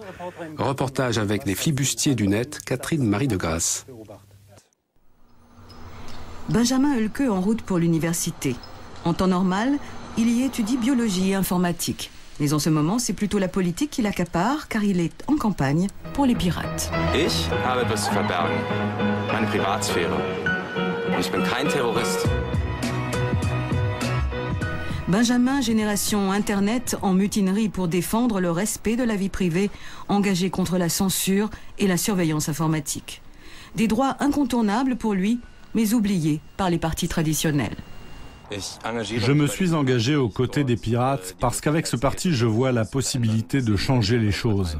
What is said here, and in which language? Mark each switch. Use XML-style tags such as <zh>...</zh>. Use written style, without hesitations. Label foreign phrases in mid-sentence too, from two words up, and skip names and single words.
<fr>Reportage avec les flibustiers du net, Catherine Marie de Grasse. Benjamin Hölke en route pour l'université. En temps normal, il y étudie biologie et informatique. Mais en ce moment, c'est plutôt la politique qui l'accapare, car il est en campagne pour les pirates.</fr> <de>Ich habe etwas zu verbergen. Meine Privatsphäre. Und ich bin kein Terrorist.</de> <fr>Benjamin, génération Internet, en mutinerie pour défendre le respect de la vie privée, engagé contre la censure et la surveillance informatique. Des droits incontournables pour lui, mais oubliés par les partis traditionnels. Je me suis engagé aux côtés des pirates parce qu'avec ce parti, je vois la possibilité de changer les choses.</fr>